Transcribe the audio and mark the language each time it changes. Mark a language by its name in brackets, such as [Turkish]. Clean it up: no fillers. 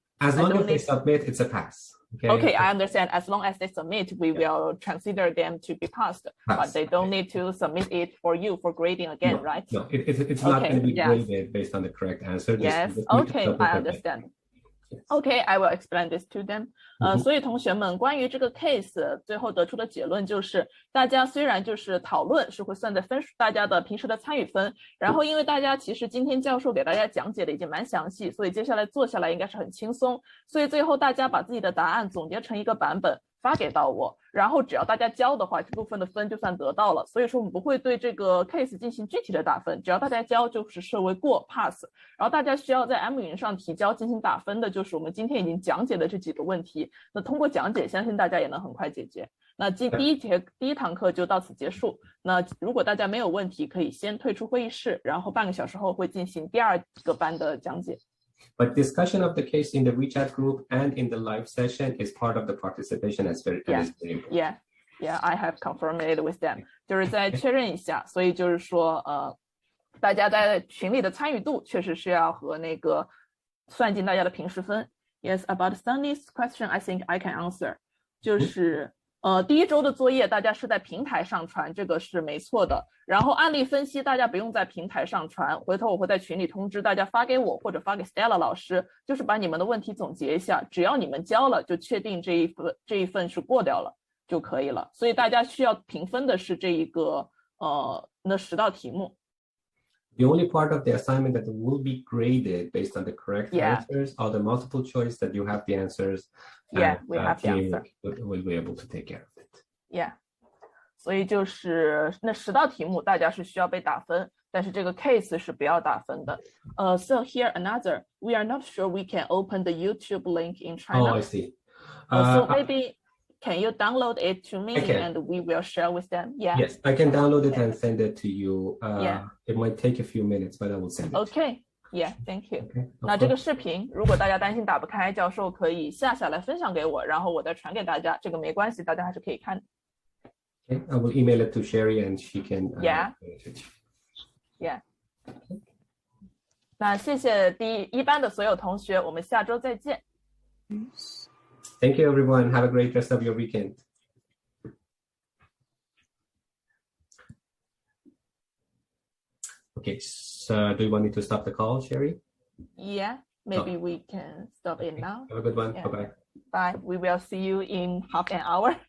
[English] As long as they submit, it's a pass. Okay, I understand. As long as they submit, we will consider them to be passed. But they don't need to submit it for you for grading again, right? No, it's not going to be graded based on the correct answer. Yes, okay, I understand. Okay, I will explain this to them. [Chinese] 所以同学们，关于这个 case 最后得出的结论就是，大家虽然就是讨论是会算在分数，大家的平时的参与分，然后因为大家其实今天教授给大家讲解的已经蛮详细，所以接下来做下来应该是很轻松，所以最后大家把自己的答案总结成一个版本发给到我，然后只要大家交的话，这部分的分就算得到了。所以说我们不会对这个 case 进行具体的打分，只要大家交就是设为过 pass。然后大家需要在 M 云上提交进行打分的，就是我们今天已经讲解的这几个问题。那通过讲解，相信大家也能很快解决。那第一堂课就到此结束。那如果大家没有问题，可以先退出会议室，然后半个小时后会进行第2个班的讲解。 [English] But discussion of the case in the WeChat group and in the live session is part of the participation as very important. Yeah, I have confirmed it with them. [Chinese] 就是再确认一下，所以就是说，大家在群里的参与度确实是要和那个算进大家的平时分。 [English] Yes, about Sunny's question, I think I can answer. [Chinese] 就是第一周的作业大家是在平台上传，这个是没错的。然后案例分析大家不用在平台上传，回头我会在群里通知大家发给我或者发给 Stella 老师，就是把你们的问题总结一下，只要你们交了就确定这一份是过掉了就可以了。所以大家需要评分的是这一个那10道题目。 [English] The only part of the assignment that will be graded based on the correct answers are the multiple choice that you have the answers. Yeah, we have the answer. We'll be able to take care of it. Yeah. [Chinese] 所以就是那10道题目大家是需要被打分，但是这个 case 是不要打分的。 [English] So here another, we are not sure we can open the YouTube link in China. Oh, I see. So maybe can you download it to me and we will share with them? Yeah. Yes, I can download it and send it to you. It might take a few minutes, but I will send it. Okay. Yeah, thank you. [Chinese] 那这个视频如果大家担心打不开，教授可以下来分享给我，然后我再传给大家，这个没关系，大家还是可以看。 [English] Okay, I will email it to Sherry and she can. Yeah. [Chinese] 那谢谢第1班的所有同学，我们下周再见。 [English] Thank you, everyone. Have a great rest of your weekend. Okay, so do you want me to stop the call, Sherry? Yeah, maybe we can stop it now. Have a good one. Yeah. Bye-bye. Bye. We will see you in half an hour.